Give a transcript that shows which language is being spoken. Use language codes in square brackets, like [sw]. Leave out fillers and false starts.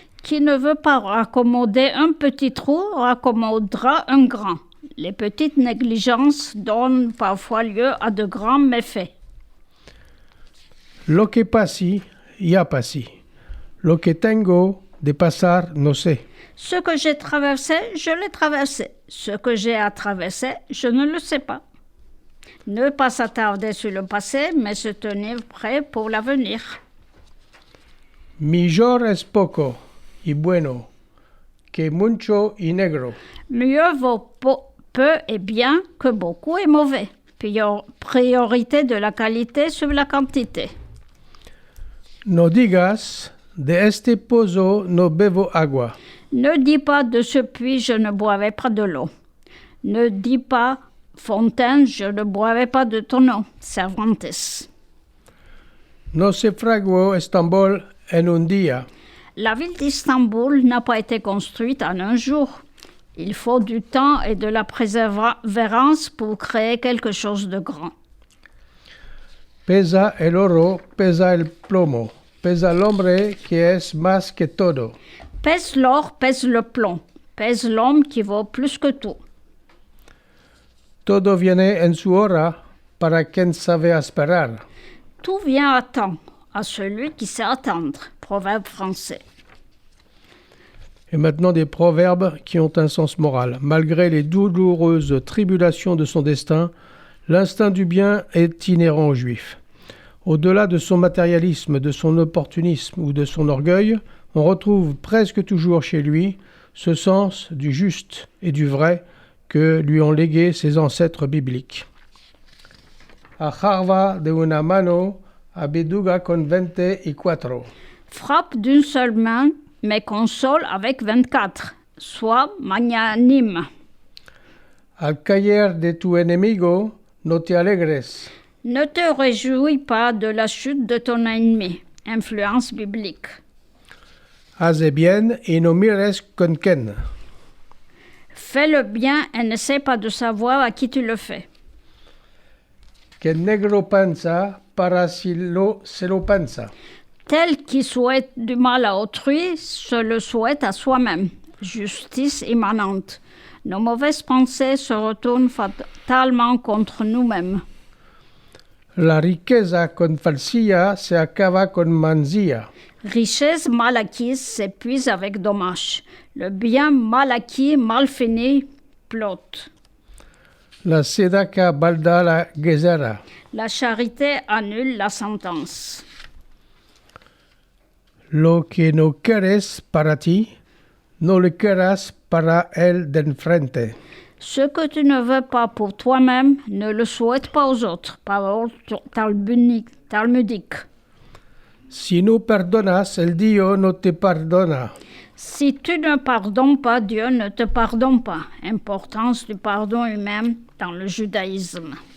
[fr] Qui ne veut pas raccommoder un petit trou, raccommodera un grand. Les petites négligences donnent parfois lieu à de grands méfaits. [lad] Lo que passi, ya passi. Lo que tengo de pasar, no sé. [fr] Ce que j'ai traversé, je l'ai traversé. Ce que j'ai à traverser, je ne le sais pas. Ne pas s'attarder sur le passé, mais se tenir prêt pour l'avenir. [lad] Mejor es poco y bueno que mucho y negro. [fr] Mieux vaut peu et bien que beaucoup et mauvais. Priorité de la qualité sur la quantité. [lad] No digas, de este pozo no bebo agua. [fr] Ne dis pas de ce puits, je ne boirai pas de l'eau. Ne dis pas fontaine, je ne boirai pas de ton eau. Cervantes. [lad] No se fraguó Estambul en un día. [fr] La ville d'Istanbul n'a pas été construite en un jour. Il faut du temps et de la persévérance pour créer quelque chose de grand. [lad] Pesa el oro, pesa el plomo. Pesa el hombre que es más que todo. [fr] Pèse l'or, pèse le plomb. Pèse l'homme qui vaut plus que tout. [lad] Todo viene en su hora para quien sabe esperar. [fr] Tout vient à temps, à celui qui sait attendre. Proverbe français. Et maintenant des proverbes qui ont un sens moral. Malgré les douloureuses tribulations de son destin, l'instinct du bien est inhérent aux Juifs. Au-delà de son matérialisme, de son opportunisme ou de son orgueil, on retrouve presque toujours chez lui ce sens du juste et du vrai que lui ont légué ses ancêtres bibliques. [lad] Ajarva de una mano, abeduga con 24. [fr] Frappe d'une seule main, mais console avec 24. Sois magnanime. [lad] Al caer de tu enemigo, no te alegres. [fr] Ne te réjouis pas de la chute de ton ennemi. Influence biblique. [lad] Hace bien y no mires con quién. [fr] Fais le bien et n'essaie pas de savoir à qui tu le fais. [lad] Que negro pensa para si se lo pensa. [fr] Tel qui souhaite du mal à autrui se le souhaite à soi-même. Justice immanente. Nos mauvaises pensées se retournent fatalement contre nous-mêmes. [lad] La riqueza con falsía se acaba con manzilla. [fr] Richesse mal acquise s'épuise avec dommage. Le bien mal acquis, mal fini, plotte. [lad] La sedaca balda la guerra. [fr] La charité annule la sentence. [lad] Lo que no quieres para ti, no lo quieras para el de enfrente. [fr] Ce que tu ne veux pas pour toi-même, ne le souhaite pas aux autres. Parole talmudique. [lad] Si no perdonas, el Dios no te perdona. [fr] Si tu ne pardonnes pas, Dieu ne te pardonne pas. Importance du pardon humain dans le judaïsme.